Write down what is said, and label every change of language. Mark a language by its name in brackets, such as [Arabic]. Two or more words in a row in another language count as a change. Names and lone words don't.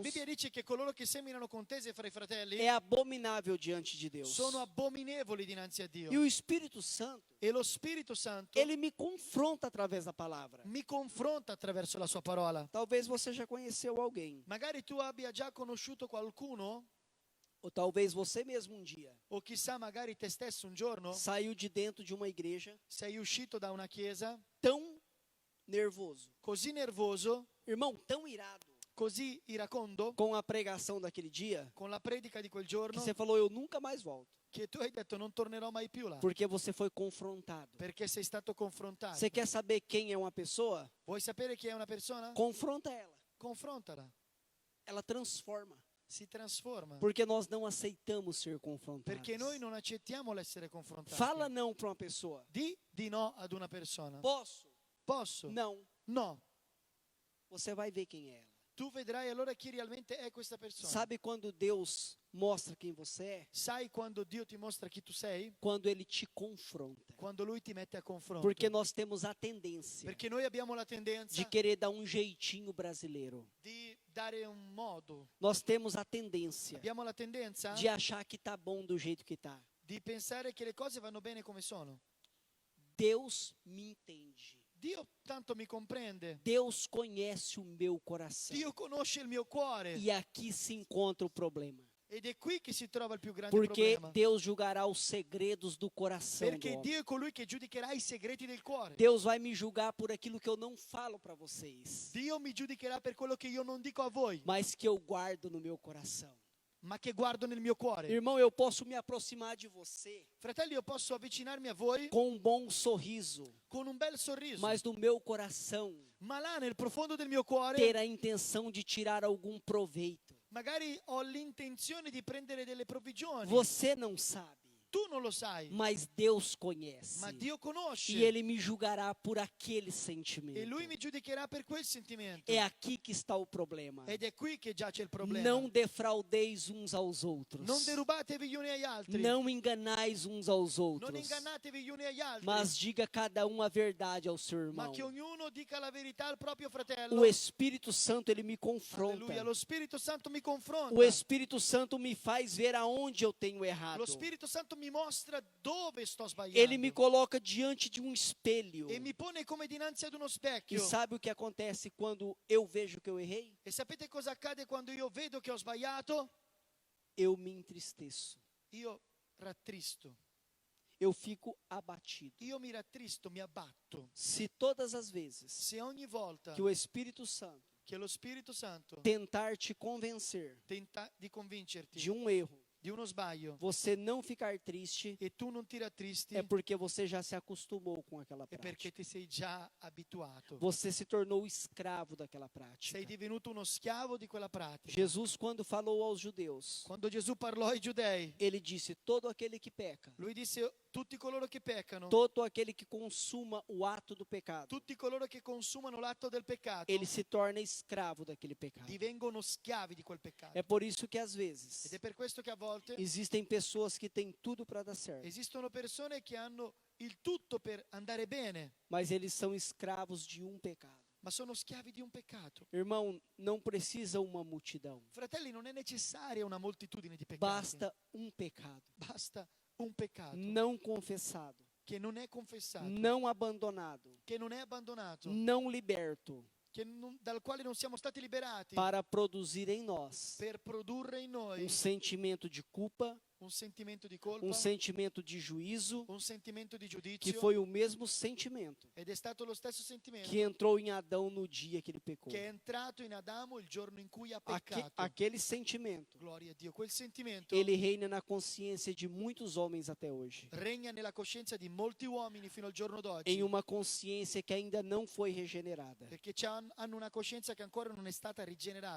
[Italian] La Bibbia dice che coloro che seminano contese fra i fratelli [Portuguese] é abominável diante de Deus. [Italian] sono abominevoli dinanzi a Dio. [Portuguese] E o Espírito Santo, [Italian] E lo Spirito Santo [Portuguese] ele me confronta através da palavra. [Italian] mi confronta attraverso la sua parola. [Portuguese] Talvez você já conheceu alguém, [Italian] Magari tu abbia già conosciuto qualcuno, [Portuguese] ou talvez você mesmo um dia [Italian] o chissà, magari te stesso un giorno [Portuguese] saiu de dentro de uma igreja [Italian] sei uscito da una chiesa [Portuguese] tão nervoso, [Italian] così nervoso, [Portuguese] irmão, tão irado [Italian] così iracondo, [Portuguese] com a pregação daquele dia, [Italian] con la predica di quel [Portuguese] que [Italian] giorno, [Portuguese] você falou, eu nunca mais volto, [Italian] che tu hai detto non tornerò mai più là, [Portuguese] porque você foi confrontado. [Italian] perché sei stato confrontato. [Portuguese] Você quer saber quem é uma pessoa? [Italian] Vuoi sapere chi è una persona? [Portuguese] Confronta ela. [Italian] Confrontala, [Portuguese] Ela transforma. [Italian] si trasforma. [Portuguese] Porque nós não aceitamos ser confrontados. [Italian] Perché noi non accettiamo l'essere confrontati. [Portuguese] Fala não para uma pessoa. [Italian] Di no ad una persona. [Portuguese] Posso? [Italian] Posso? [Portuguese] Não. [Italian] No. [Portuguese] Você vai ver quem é ela. [Italian] Tu vedrai allora chi realmente è questa persona. [Portuguese] Sabe quando Deus mostra quem você é? [Italian] Sai quando Dio ti mostra chi tu sei? [Portuguese] Quando Ele te confronta. [Italian] Quando Lui ti mette a confronto. [Portuguese] Porque nós temos a tendência [Italian] Perché noi abbiamo la tendenza [Portuguese] de querer dar um jeitinho brasileiro. [Italian] di dare un modo. [Portuguese] Nós temos a tendência [Italian] Abbiamo la tendenza [Portuguese] de achar que tá bom do jeito que tá. [Italian] di pensare che le cose vanno bene come sono. [Portuguese] Deus me entende. [Italian] Dio tanto mi comprende. [Portuguese] Deus conhece o meu coração. [Italian] Dio conosce il mio cuore. [Portuguese] E aqui se encontra o problema. [Italian] Ed è qui che si trova il più grande [Portuguese] Porque [Italian] problema. [Portuguese] Deus julgará os segredos do coração do [Italian] Perché [Portuguese] homem. [Italian] Dio è colui che giudicherà i segreti del cuore. [Portuguese] Deus vai me julgar por aquilo que eu não falo para vocês, [Italian] Dio mi giudicherà per quello che io non dico a voi, [Portuguese] mas que eu guardo no meu coração. [Italian] ma che guardo nel mio cuore. [Portuguese] Irmão, eu posso me aproximar de você [Italian] Fratelli, io posso avvicinarmi a voi [Portuguese] com um bom sorriso, [Italian] con un bel sorriso, [Portuguese] mas no meu coração [Italian] ma là nel profondo del mio cuore [Portuguese] ter a intenção de tirar algum proveito. [Italian] magari ho l'intenzione di prendere delle provvigioni. [Portuguese] Você não sabe [Italian] Tu non lo sai, [Portuguese] mas Deus conhece. [Italian] ma Dio conosce. [Portuguese] E Ele me julgará por aquele [Italian] E [Portuguese] sentimento. [Italian] Lui mi giudicherà per quel sentimento. [Portuguese] É aqui que está o problema. [Italian] Ed è qui che giace il problema. [Portuguese] Não defraudeis uns aos outros. [Italian] Non derubatevi gli uni agli altri. [Portuguese] Não enganais uns aos [Italian] Non [Portuguese] outros. [Italian] ingannatevi gli uni agli altri. [Portuguese] Mas diga cada um a verdade ao seu [Italian] Ma [Portuguese] irmão. [Italian] che ognuno dica la verità al proprio fratello. [Portuguese] O Espírito Santo, ele me confronta. [Italian] Alleluia. Lo Spirito Santo mi confronta. [Portuguese] O Espírito Santo me faz ver aonde eu tenho errado. [Italian] Lo Spirito Santo mi mostra dove sto sbagliando. [Portuguese] Ele me coloca diante de um espelho. [Italian] E mi pone come dinanzi ad uno [Portuguese] E [Italian] specchio. [Portuguese] sabe o que acontece quando eu vejo que eu errei? [Italian] E sapete cosa accade quando io vedo che ho sbagliato? [Portuguese] Eu me entristeço. [Italian] Io rattristo. [Portuguese] Eu fico abatido. [Italian] Io mi rattristo, mi abbatto. [Portuguese] Se todas as vezes [Italian] Se ogni volta [Portuguese] que o Espírito Santo [Italian] che lo Spirito Santo [Portuguese] tentar te convencer [Italian] tenta di convincerti [Portuguese] de um erro, [Italian] di uno sbaglio [Portuguese] você não ficar triste, [Italian] e tu non ti rattristi, [Portuguese] é porque você já se acostumou com aquela [Italian] è perché [Portuguese] prática. [Italian] ti sei già abituato. [Portuguese] Você se tornou escravo daquela prática. [Italian] Sei divenuto uno schiavo di quella pratica. [Portuguese] Jesus, quando falou aos judeus, [Italian] Quando Gesù parlò ai giudei, [Portuguese] ele disse: todo aquele que peca, [Italian] lui disse: tutti coloro che peccano, [Portuguese] todo aquele que consuma o ato do pecado, [Italian] tutti coloro che consumano l'atto del peccato, [Portuguese] ele se torna escravo daquele pecado. [Italian] divengono schiavi di quel peccato. [Portuguese] É por isso que às [Italian] Ed [Portuguese] vezes [Italian] è per questo che a volte [Portuguese] existem pessoas que têm tudo para dar certo, [Italian] esistono persone che hanno il tutto per andare bene, [Portuguese] mas eles são escravos de um pecado. [Italian] ma sono schiavi di un peccato. [Portuguese] Irmão, não precisa uma multidão, [Italian] Fratelli, non è necessaria una moltitudine di peccati. [Portuguese] basta um pecado [Italian] Basta un peccato [Portuguese] não confessado, [Italian] che non è confessato, [Portuguese] não abandonado, [Italian] che non è abbandonato, [Portuguese] não liberto, [Italian] dal quale non siamo stati liberati, [Portuguese] para produzir em nós [Italian] per produrre in noi [Portuguese] sentimento de culpa, [Italian] un sentimento di colpa, [Portuguese] sentimento de juízo, [Italian] un sentimento di [Portuguese] que [Italian] giudizio, [Portuguese] foi o mesmo sentimento [Italian] ed è stato lo stesso sentimento [Portuguese] que entrou em Adão no dia que ele pecou. [Italian] che è entrato in Adamo il giorno in cui ha [Portuguese] Aque- [Italian] peccato. [Portuguese] aquele sentimento, [Italian] Gloria a Dio, quel sentimento [Portuguese] ele reina na consciência de muitos homens até hoje, [Italian] regna nella coscienza di molti uomini fino al giorno d'oggi, [Portuguese] em uma consciência que ainda não foi regenerada. [Italian] perché hanno una coscienza che ancora non è stata rigenerata.